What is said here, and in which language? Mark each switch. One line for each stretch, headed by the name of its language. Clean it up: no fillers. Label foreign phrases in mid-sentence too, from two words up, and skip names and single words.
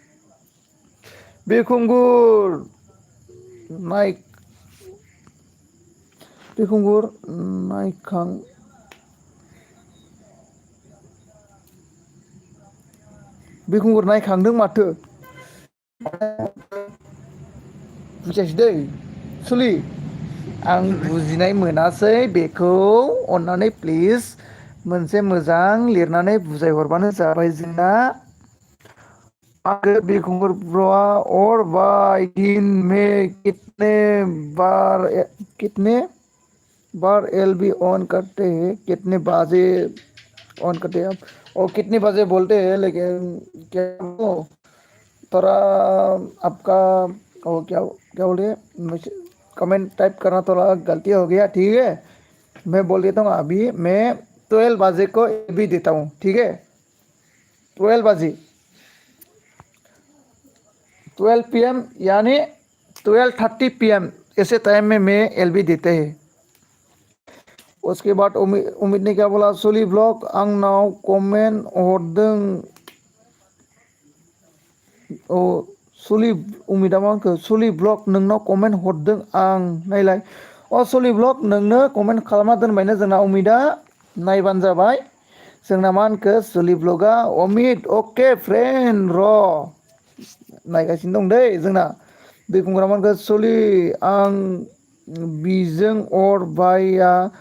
Bodo: बिरखुंगुर नाय बिरखुंगुर नायखां बिरखुंगुर नायखांदों माथो बुजियासै दै सुलि आं बुजिनाय मोनासै बेखौ अन्नानै प्लिज मोनसे मोजां लिरनानै बुजायहरबानो जाबाय जोंना आरो बिरखुंगुर ब्र'आ
Hindi: और भाई दिन में कितने बार एल बी ऑन करते हैं कितने बजे ऑन करते हैं आप और कितने बजे बोलते हैं लेकिन क्या वो थोड़ा आपका वो क्या बोल रहे कमेंट टाइप करना थोड़ा गलती हो गया ठीक है मैं बोल देता हूँ अभी मैं 12 बजे को भी देता हूँ ठीक है 12 बजे 12 PM यानी 12:30 PM ऐसे टाइम में मैं एलबी देते हैं उसके बाद उमित ने क्या बोला सोली ब्लॉग
Bodo: आंनाव कमेन्ट हरदों औ सलि उमिदा मा होनखो सलि ब्लग नोंनाव कमेन्ट हरदों आं नायलाय सलि ब्लग नोंनो कमेन्ट खालामना दोनबायनो जोंना उमिदा नायबानो जाबाय जोंना मा होनखो सलि ब्लगा अमित अके फ्रेन्ड र' नायगासिनो दं दै जोंना बिरखुंगुरा मा होनखो सलि आं बिजों अर बाया